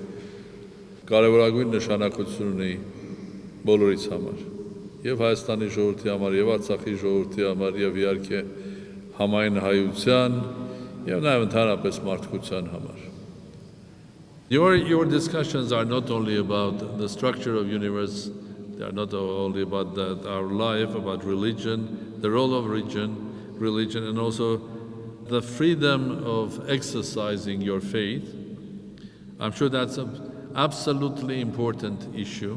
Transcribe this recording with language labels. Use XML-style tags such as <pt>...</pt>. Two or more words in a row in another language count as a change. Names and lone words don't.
<hy>կարևորագույն նշանակություն ունի բոլորիս համար, եւ Հայաստանի ժողովրդի համար, եւ Արցախի ժողովրդի համար, եւ իհարկե համայն հայության եւ նաեւ ընդհանրապես մարդկության համար.</hy> <en>Your discussions are not only about the structure of universe, they are not only about our life, about religion, the role of religion, and also the freedom of exercising your faith. I'm sure that's an absolutely important issue.</en>